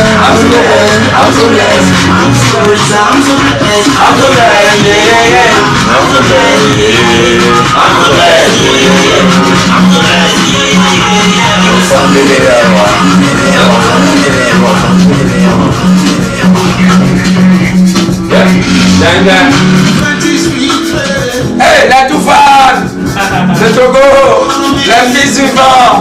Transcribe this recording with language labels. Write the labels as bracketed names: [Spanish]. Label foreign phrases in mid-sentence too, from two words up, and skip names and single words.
[English] I'm so blessed. I'm so blessed. I'm so blessed. I'm so blessed. I'm so blessed. Yeah, yeah. I'm so blessed. Yeah. I'm so blessed. Yeah. I'm so blessed. [French] Hey, la Toufane, le Togo, la fille suivante.